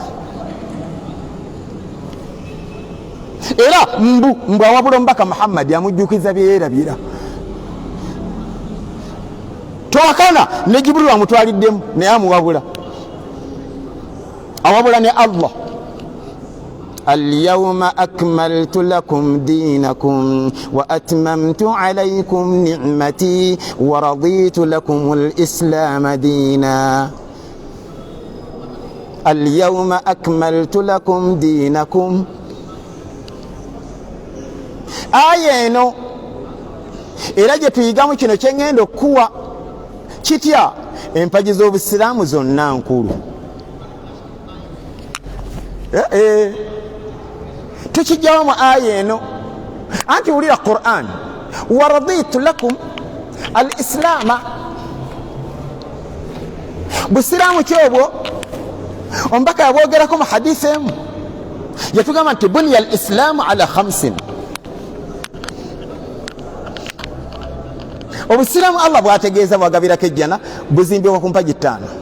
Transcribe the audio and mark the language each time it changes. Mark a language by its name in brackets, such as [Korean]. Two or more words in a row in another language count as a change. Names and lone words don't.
[Ganda] Era mbu awabula omubaka Muhammad amujjukiza byerabira. Towakana ne Jibrilu amutwaliddemu naye amuwabula, awabula ne Allah. [Arabic] اليوم أكملت لكم دينكم وأتممت عليكم نعمتي ورضيت لكم الإسلام دينا. اليوم أكملت لكم دينكم. [Ganda] Aya eno era gye tuyigamu kino kyengenda okuwa kitya empagi z'obusiraamu zonna nkulu. Tukijjawo mu aya eno anti wulira Qur'an, [Arabic] ورضيت لكم الإسلام. [Ganda] Busiraamu kyobwo omubaka yabwogerako mu hadiisi emu, yatugamba nti [Arabic] بني الإسلام على 5. [Ganda] Obusiraamu Allah bwategeeza bwagabirako ejjana buzimbibwa ku mpagi 5.